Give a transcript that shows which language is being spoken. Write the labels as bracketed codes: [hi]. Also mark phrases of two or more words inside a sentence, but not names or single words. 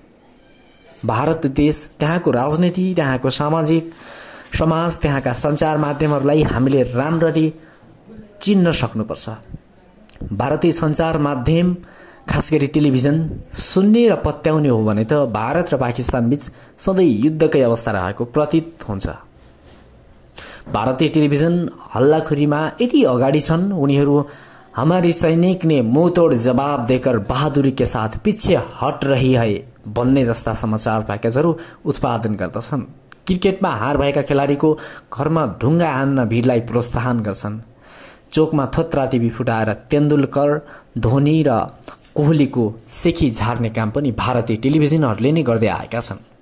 [ne] भारत देश, त्यहाँको राजनीति, त्यहाँको सामाजिक समाज, त्यहाँका सञ्चार माध्यमहरूलाई हामीले राम्ररी चिन्न सक्नुपर्छ। भारतीय सञ्चार माध्यम, खास गरी टेलिभिजन सुन्ने र पत्याउने हो भने त भारत र पाकिस्तान बीच सधैँ युद्धकै अवस्था रहेको प्रतीत हुन्छ। भारतीय टेलिभिजन हल्लाखोरीमा यति अगाडि छन्, उनीहरू [hi] हमारी सैनिक ने मुंहतोड़ जवाब देकर बहादुरी के साथ पीछे हट रही है [ne] भन्ने जस्ता समाचार प्याकेजहरू उत्पादन गर्दछन्। क्रिकेटमा हार भएका खेलाडीको घरमा ढुङ्गा हान्न भिडलाई प्रोत्साहन गर्छन्। चोकमा थोत्रा टिभी फुटाएर तेन्दुलकर, धोनी र कोहलीको सेखी झार्ने काम पनि भारतीय टेलिभिजनहरूले नै गर्दै आएका छन्।